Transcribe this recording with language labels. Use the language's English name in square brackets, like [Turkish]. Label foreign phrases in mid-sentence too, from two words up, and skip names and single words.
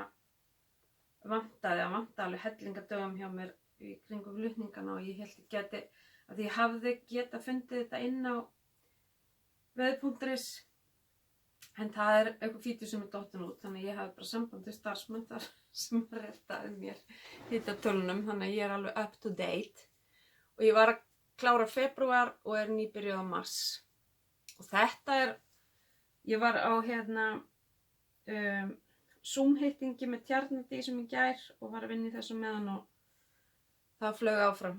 [Icelandic] vantaði alveg hellingadögum hjá mér í kringum flutningana og ég held ég geti, að ég hafði getað fundið þetta inn á veður.is, en það er eitthvað fítur sem er dottin út, þannig að ég hafði bara samband til starfsmenn þar sem reddaði mér hitatölunum, þannig að ég er alveg [English] up to date [Icelandic] og ég var að klára febrúar og er nýbyrjuð á mars. Og þetta er, ég var á Zoom-hittingi með Tjarnadísum í gær og var að vinna í þessu meðan og það flög áfram.